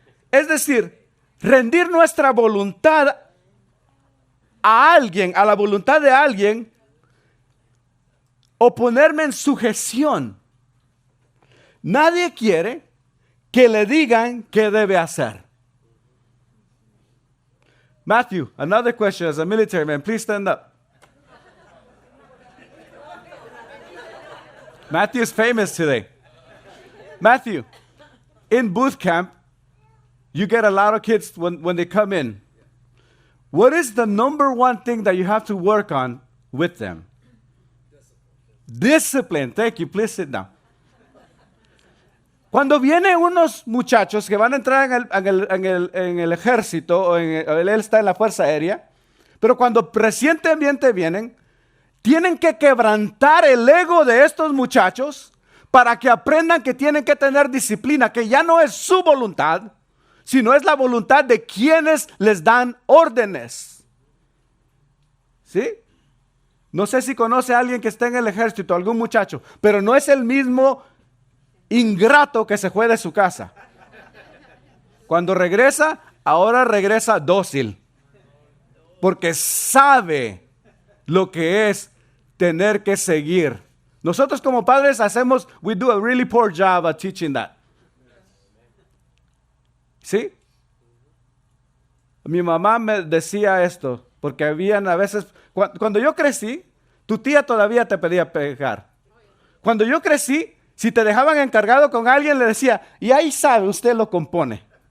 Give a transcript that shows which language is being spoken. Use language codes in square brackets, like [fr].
[es] Es decir, rendir nuestra voluntad a alguien, a la voluntad de alguien, o ponerme en sujeción. Nadie quiere que le digan qué debe hacer. [en] Matthew, another question as a military man, please stand up. Matthew is famous today. Matthew, in boot camp, you get a lot of kids when they come in. What is the number one thing that you have to work on with them? Discipline. Thank you. Please sit down. [es] Cuando vienen unos muchachos que van a entrar en el ejército, o él está en la Fuerza Aérea, pero cuando recientemente vienen, tienen que quebrantar el ego de estos muchachos para que aprendan que tienen que tener disciplina, que ya no es su voluntad, sino es la voluntad de quienes les dan órdenes. ¿Sí? No sé si conoce a alguien que esté en el ejército, algún muchacho, pero no es el mismo ingrato que se fue de su casa. Cuando regresa, ahora regresa dócil, porque sabe lo que es tener que seguir. Nosotros como padres [en] we do a really poor job at teaching that. [es] ¿Sí? Mi mamá me decía esto, porque habían a veces, cuando yo crecí, tu tía todavía te pedía pegar. Cuando yo crecí, si te dejaban encargado con alguien, le decía, y ahí sabe, usted lo compone.